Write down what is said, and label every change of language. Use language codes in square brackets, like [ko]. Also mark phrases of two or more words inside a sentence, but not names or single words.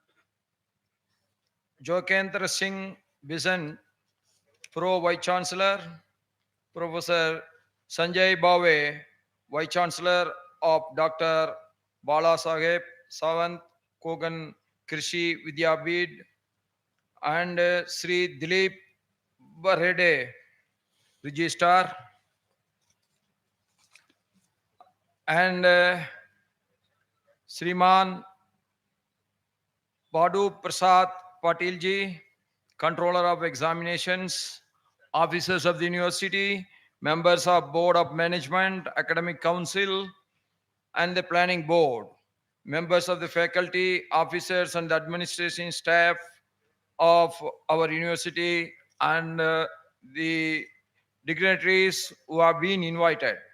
[en] Jokendra Singh Bisan, Pro Vice Chancellor, Professor Sanjay Bave, Vice Chancellor of Dr. Bala Saheb Sawant Kogan Krishi Vidyabid, and Sri Dilip Barhede, Registrar, and Sriman Badu Prasad Patil ji, Controller of Examinations, officers of the university, members of Board of Management, Academic Council, and the Planning Board, members of the faculty, officers, and administration staff of our university, and the dignitaries who have been invited.